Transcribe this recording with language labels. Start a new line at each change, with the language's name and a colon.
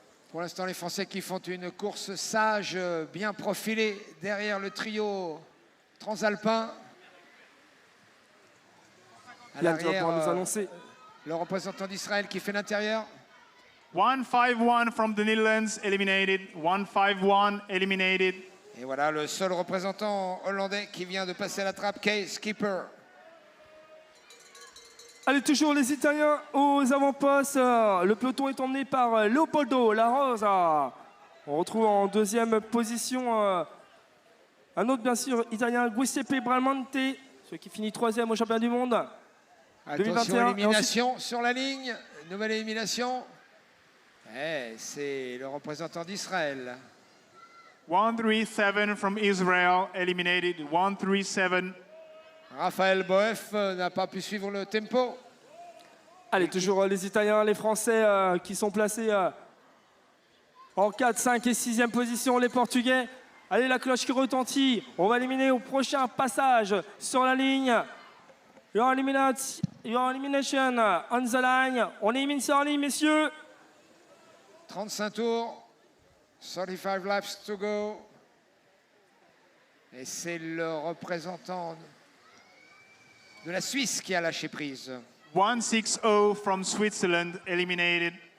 French: Pour l'instant, les Français qui font une course sage, bien profilée derrière le trio transalpin. À l'arrière, nous annoncer le représentant d'Israël qui fait l'intérieur.
English: 1-5-1 from the Netherlands, eliminated. 1-5-1, eliminated.
French: Et voilà le seul représentant hollandais qui vient de passer à la trappe, Kees Skipper. Allez, toujours les Italiens aux avant-postes. Le peloton est emmené par Leopoldo La Rosa. On retrouve en deuxième position un autre, bien sûr, Italien, Giuseppe Bramante, celui qui finit troisième au championnat du monde. Attention, 2021. élimination ensuite sur la ligne. Nouvelle élimination. C'est le représentant d'Israël.
English: 1-3-7 from Israel, eliminated. 1-3-7.
French: Raphaël Boeuf n'a pas pu suivre le tempo. Allez, toujours les Italiens, les Français qui sont placés en 4, 5 et 6e position, les Portugais. Allez, la cloche qui retentit. On va éliminer au prochain passage sur la ligne.
English: Your elimination on the line.
French: On élimine sur la ligne, messieurs. 35 tours,
English: 35 laps to go.
French: Et c'est le représentant de la Suisse qui a lâché prise.
English: 1-6-0 from Switzerland, eliminated.